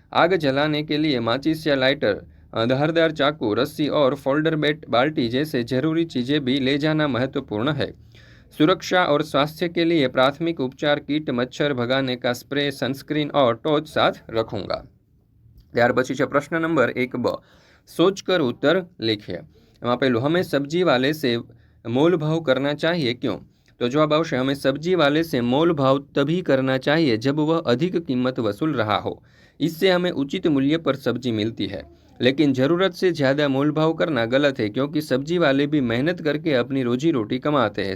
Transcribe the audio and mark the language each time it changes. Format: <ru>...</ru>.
<hi>आग जलाने के लिए माचिस या लाइटर, धारदार चाकू, रस्सी और फोल्डर बाल्टी जैसे जरूरी चीज़ें भी ले जाना महत्वपूर्ण है। सुरक्षा और स्वास्थ्य के लिए प्राथमिक उपचार किट, मच्छर भगाने का स्प्रे, सनस्क्रीन और टॉर्च साथ रखूंगा।</hi> <gu>ત્યાર પછી છે પ્રશ્ન નંબર 1</gu> <hi>सोचकर उत्तर लिखिए।</hi> <gu>એમાં પહેલું,</gu> <hi>हमें सब्जी वाले से मोल भाव करना चाहिए, क्यों? तो जवाब आवश्य, हमें सब्जी वाले से मोल भाव तभी करना चाहिए जब वह अधिक कीमत वसूल रहा हो। इससे हमें उचित मूल्य पर सब्जी मिलती है, लेकिन ज़रूरत से ज़्यादा मोल भाव करना गलत है, क्योंकि सब्जी वाले भी मेहनत करके अपनी रोजी रोटी कमाते हैं।</hi>